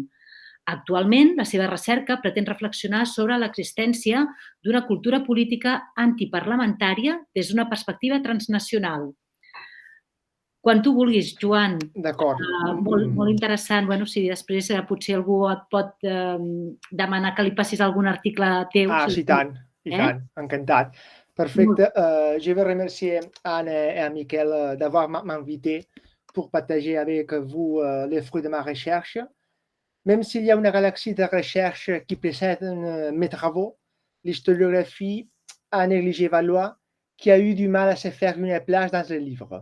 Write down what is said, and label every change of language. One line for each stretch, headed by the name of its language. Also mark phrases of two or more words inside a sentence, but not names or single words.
Catalan: Actualment, la seva recerca pretén reflexionar sobre l'existència d'una cultura política antiparlamentària des d'una perspectiva transnacional. Quan tu vulguis, Joan. D'acord. Molt interessant. Bueno, si després potser algú et pot demanar que li passis algun article teu. Sí, tant. I tant. Encantat. Perfecte.
French: Je veux remercier Anne et Michael d'avoir m'invité pour partager avec vous les fruits de ma recherche. Même s'il y a une galaxie de recherches qui précède mes travaux, l'historiographie a négligé Valois, qui a eu du mal à se faire une place dans le livre.